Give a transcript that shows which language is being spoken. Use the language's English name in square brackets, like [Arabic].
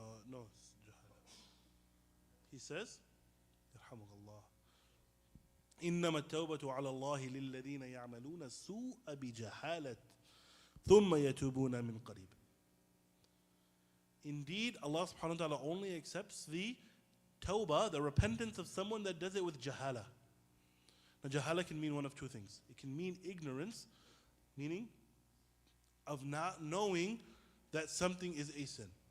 [English] No, it's jahala. He says, [Arabic] يرحمك الله. إنما التوبة على الله للذين يعملون السوء بجهالة ثم يتوبون من قريب. [English] Indeed, Allah subhanahu wa ta'ala only accepts the tawbah, the repentance of someone that does it with jahala. Now, jahala can mean one of two things. It can mean ignorance, meaning of not knowing that something is a sin.